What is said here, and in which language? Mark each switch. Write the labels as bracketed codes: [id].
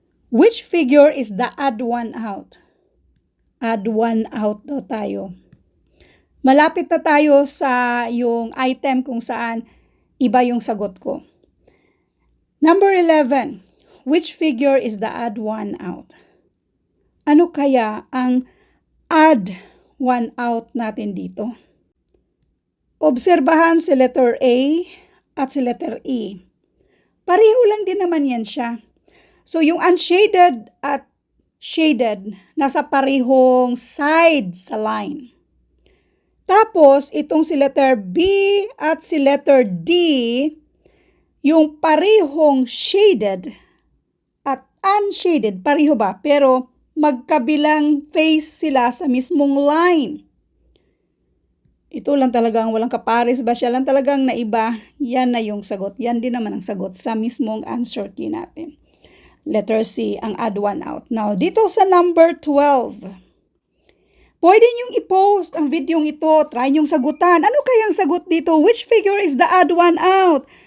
[en] Which figure is the odd one out? Add one out [tl] daw tayo. Malapit na tayo sa yung item kung saan iba yung sagot ko. Number 11. [en] Which figure is the odd one out? [tl] Ano kaya ang odd one out natin dito? Obserbahan si letter A at si letter E. Pareho lang din naman yan siya. So yung unshaded at shaded, nasa parehong side sa line. Tapos, itong si letter B at si letter D, yung parehong shaded at unshaded, pareho ba? Pero magkabilang face sila sa mismong line. Ito lang talagang walang kapares ba? Siya lang talagang naiba. Yan na yung sagot. Yan din naman ang sagot sa mismong answer key natin. Letter C, ang odd one out. Now, dito sa number 12, pwede niyong i-post ang video ito. Try niyong sagutan. Ano kayang sagot dito? [en] Which figure is the odd one out?